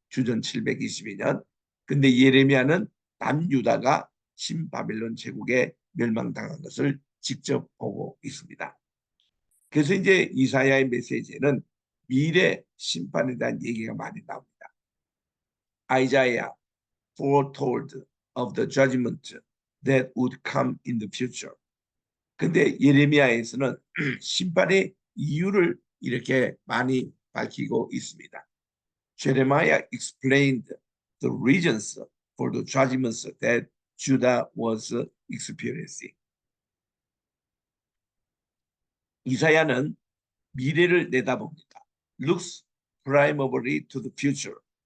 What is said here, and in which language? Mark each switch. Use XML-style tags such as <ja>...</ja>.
<ko>주전 722년. 근데 예레미야는 남유다가 신바벨론 제국에 멸망당한 것을 직접 보고 있습니다. 그래서 이제 이사야의 메시지에는 미래 심판에 대한 얘기가 많이 나옵니다.</ko> <en>Isaiah foretold of the judgment that would come in the future.</en> <ko>근데 예레미야에서는 심판의 이유를 이렇게 많이 밝히고 있습니다.</ko> <en>Jeremiah explained the reasons for the judgments that Judah was experiencing.</en> <ko>이사야는 미래를 내다봅니다.</ko> <en>Looks primarily to the future.</en>